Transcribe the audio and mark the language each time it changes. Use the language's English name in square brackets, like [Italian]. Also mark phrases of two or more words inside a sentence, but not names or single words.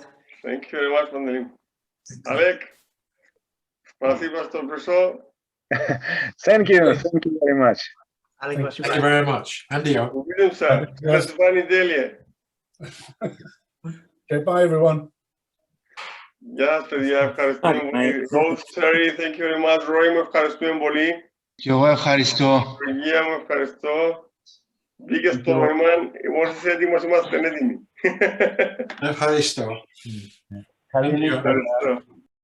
[English] Thank you very much, Mandarin. [Russian] Alec, спасибо, что пришел. [English] Thank you very much. Thank you Thank you very much. Andy, [Russian] Увидимся. До свидания. [English] Okay, bye everyone. [Greek] Γεια σας, παιδιά. Ευχαριστούμε πολύ. [English] Host Terry, thank you very much. Roy, [Greek] μου ευχαριστούμε πολύ. Και εγώ ευχαριστώ. Γεια μου, ευχαριστώ. Μπήκε στο Ερμάν, μόλις είσαι έτοιμος, είμαστε έτοιμοι. ευχαριστώ. Καλή νύχτα. Ευχαριστώ.